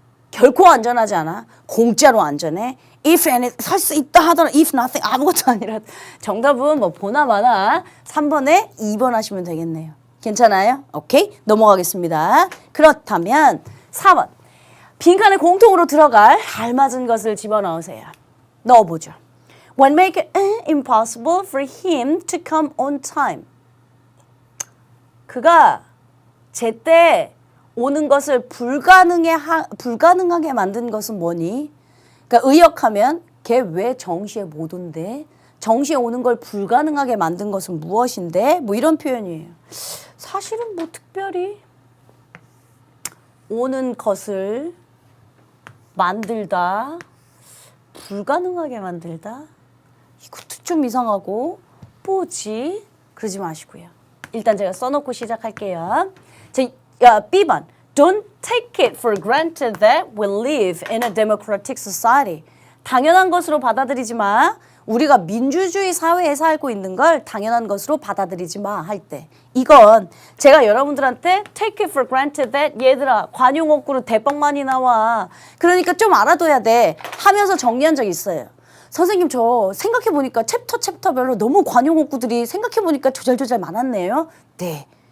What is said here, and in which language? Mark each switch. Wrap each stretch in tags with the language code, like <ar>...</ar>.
<ko>결코 안전하지 않아. 공짜로 안전해.</ko> <en>If anything,</en> <ko>살 수 있다 하더라도</ko> <en>if nothing</en> <ko>아무것도 아니라 정답은 뭐 보나마나 3번에 2번 하시면 되겠네요. 괜찮아요? 오케이? 넘어가겠습니다. 그렇다면 4번. 빈칸에 공통으로 들어갈 알맞은 것을 집어넣으세요. 넣어보죠.</ko> <en>What make it impossible for him to come on time?</en> <ko>그가 제때 오는 것을 불가능하게 만든 것은 뭐니? 그러니까 의역하면 걔 왜 정시에 못 온대? 정시에 오는 걸 불가능하게 만든 것은 무엇인데? 뭐 이런 표현이에요. 사실은 뭐 특별히 오는 것을 만들다, 불가능하게 만들다? 이것도 좀 이상하고 뭐지? 그러지 마시고요. 일단 제가 써놓고 시작할게요. B번.</ko> <en>Don't take it for granted that we live in a democratic society.</en> <ko>당연한 것으로 받아들이지 마. 우리가 민주주의 사회에 살고 있는 걸 당연한 것으로 받아들이지 마 할 때. 이건 제가 여러분들한테</ko> <en>take it for granted that</en> <ko>얘들아 관용어구로 대빵 많이 나와. 그러니까 좀 알아둬야 돼 하면서 정리한 적이 있어요. 선생님 저 생각해보니까 챕터별로 너무 관용어구들이 생각해보니까 조잘조잘 많았네요. 네.</ko>